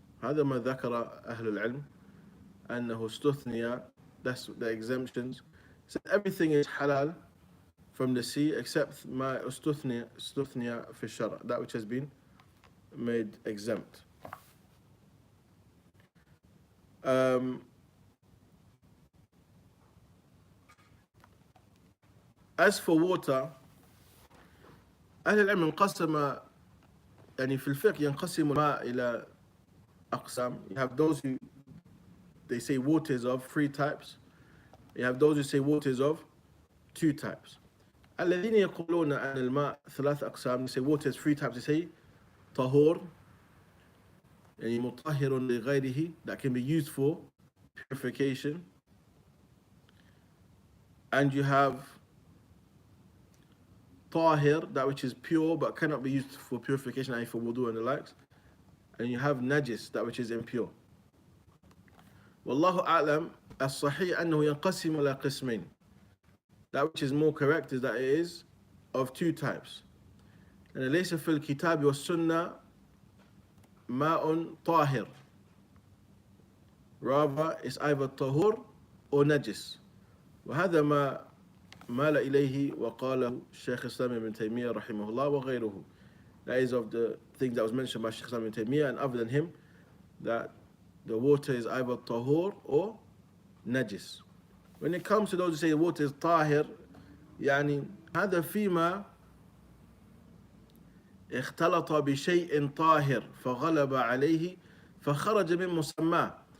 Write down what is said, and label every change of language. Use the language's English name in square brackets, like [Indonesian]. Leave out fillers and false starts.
[Arabic] هذا ما ذكر أهل العلم أنه استثني. [English] That's the exemptions. So everything is halal from the sea except [Arabic] ما استثني في الشرع, [English] that which has been made exempt. As for water, [Arabic] أهل العلم انقسم يعني في الفقه ينقسم الماء إلى أقسام. [English] You have those who they say water is of 3 types. You have those who say water is of 2 types. [Arabic] الذين يقولون أن الماء 3 أقسام, [English] they say water is 3 types. They say [Arabic] طهور يعني مطهر لغيره, [English] that can be used for purification. And you have طاهر, that which is pure but cannot be used for purification, i.e. for wudu and the likes. And you have najis, that which is impure. [Arabic] والله أعلم, الصحيح أنه ينقسم إلى قسمين. [English] That which is more correct is that it is of 2 types. [Arabic] And ليس في الكتاب والسنة ماء طاهر. [English] Rather, it's either طهور or najis. [Arabic] وهذا ما مال إليه وقاله الشيخ الإسلام ابن تيمية رحمه الله وغيره. [English] That is of the things that was mentioned by Shaykh Islam ibn Taymiyyah and other than him, that the water is either tahur or najis. When it comes to those who say the water is tahir, [Arabic] يعني هذا فيما اختلط بشيء طاهر فغلب عليه فخرج من مسماه.